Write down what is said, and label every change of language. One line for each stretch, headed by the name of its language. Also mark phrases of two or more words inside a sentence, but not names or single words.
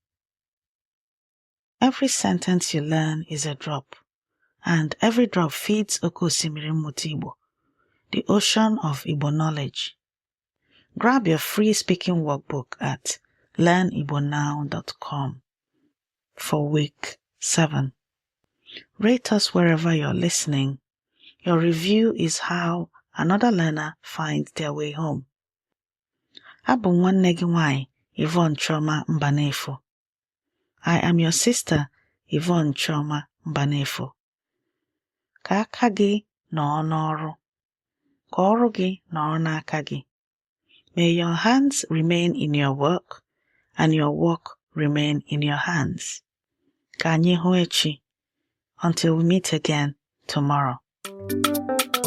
English: Every sentence you learn is a drop, and every drop feeds
Igbo: Oke Osimiri Mmụta Igbo,
English: the ocean of Igbo knowledge. Grab your free speaking workbook at learnibonow.com for week 7. Rate us wherever you're listening. Your review is how another learner finds their way home.
Igbo: Abụ nwanne gị nwanyị, Yvonne Chioma Mbanefo.
English: I am your sister, Yvonne Chioma Mbanefo.
Igbo: Ka aka gị nọọ n'ọrụ. Ka ọrụ gị nọọ n'aka gị.
English: May your hands remain in your work and your work remain in your hands.
Igbo: Ka anyị hụ echi.
English: Until we meet again tomorrow.